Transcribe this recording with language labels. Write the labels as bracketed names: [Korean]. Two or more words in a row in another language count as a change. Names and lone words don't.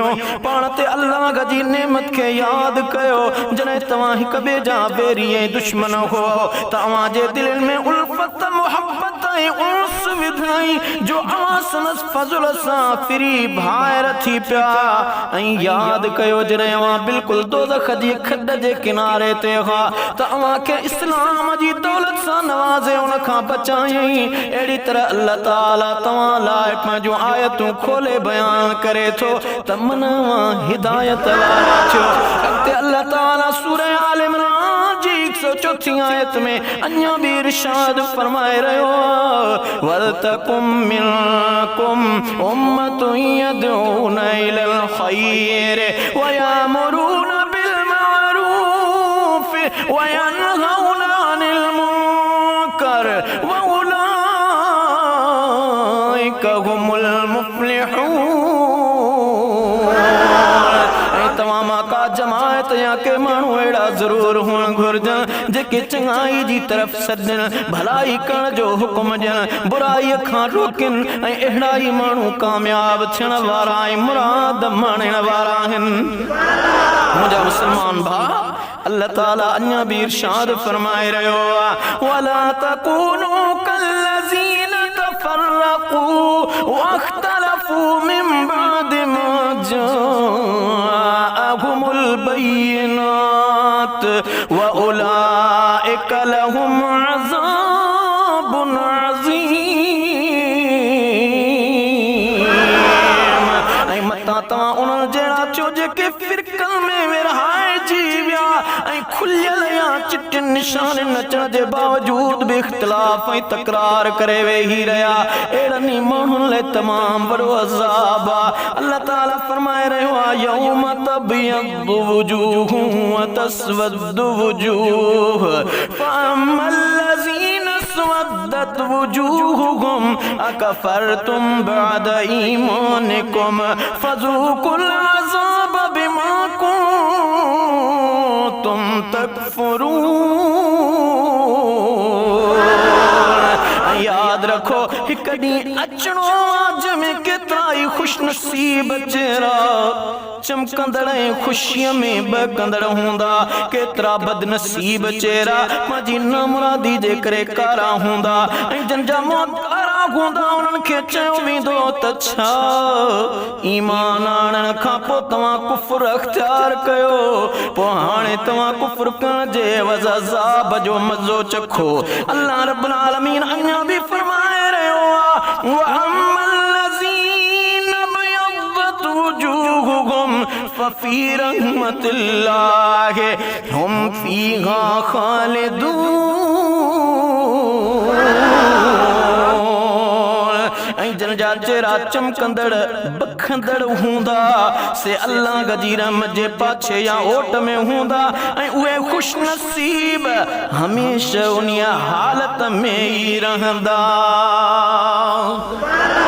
[Sindhi] पाण ते अल्लाह जी नेमत खे यादि कयो जॾहिं तव्हां हिक ॿिए जा बैरी ऐं दुश्मन हो तव्हां जे दिलनि में उल्फत मुहब्बत ऐं उन्स विधाई जो आसनस फज़ल सां फिरी भाइर थी पिया ऐं यादि कयो जॾहिं अवां बिल्कुलु दोज़ख जी खॾ जे किनारे ते हुआ त अवां खे इस्लाम जी दौलत सां नवाज़े उन खां बचायई। अहिड़ी तरह अल्लाह ताला तव्हां लाइ पंहिंजूं आयतूं खोले बयान करे थो त मन हिदायत वारा थियो। अॻिते अल्लाह ताला सूरह आल इमरान जी 104 आयत में अञा बि इरशाद फरमाए रहियो [Arabic] ولتكن منكم أمة يدعون إلى الخير ويأمرون بالمعروف وينهون عن المنكر وأولئك هم المفلحون. [Sindhi] तव्हां मां का जमात या के माण्हू अहिड़ा ज़रूर हुअण घुरिजनि जेके चङाई जी तरफ़ सॾनि भलाई करण जो हुकुम ॾियनि बुराईअ खां रोकनि ऐं अहिड़ा ई माण्हू कामयाब थियण वारा ऐं मुराद माणण वारा आहिनि। मुंहिंजा मुस्लमान भाउ अल्लाह ताला अञा बि इरशाद फरमाए रहियो [Arabic] ولا تكونوا كالذين تفرقوا واختلفوا من بعد ما جاءهم البينات وأولئك لهم عذاب عظيم. [Sindhi] ऐं मतां तव्हां उन्हनि जहिड़ा थियो जेके फ़िरक़नि में विरहाइजी विया ऐं खुलियल या चिटियुनि निशाननि अचण जे बावजूद बि इख़्तिलाफ़ ऐं तकरार करे वेही रहिया अहिड़नि माण्हुनि लाइ तमामु वॾो अज़ाब आहे। अल्लाह ताला फरमाए रहियो आहे [Arabic] يوم تبيض وجوه وتسود وجوه فأما الذين اسودت وجوههم أكفرتم بعد إيمانكم فذوقوا العذاب بما كنتم تكفرون. [Sindhi] याद रखो हिक ॾींहुं अचणो जंहिंमें केतिरा ई खुश नसीब चेहरा चमकंदड़ खुशियों में बकंदड़ हुंदा केतरा बदनसीब चेहरा माजी ना मुरादी जे करे कारा हुंदा जंजा मौत कारा हुंदा उन्हनि खे चयो वेंदो त छा ईमान आणण खां पोइ तव्हां कुफ्र अख्तियार कयो पोइ हाणे तव्हां कुफ्र करण जे एवज़ अज़ाब जो मज़ो चखो। अल्लाह रब्बुल आलमीन अञा भी फरमाए रहियो आहे [Arabic] وأما الذين ابيضت وجوههم ففي رحمة الله هم فيها خالدون. [Sindhi] जंजा चेहरा चमकंदड़ बखंदड़ हुंदा से अल्लाह गजी रहमत जे पाछे या ओट में हुंदा उहे खुश नसीब हमेशा उन हालत में ही रहंदा।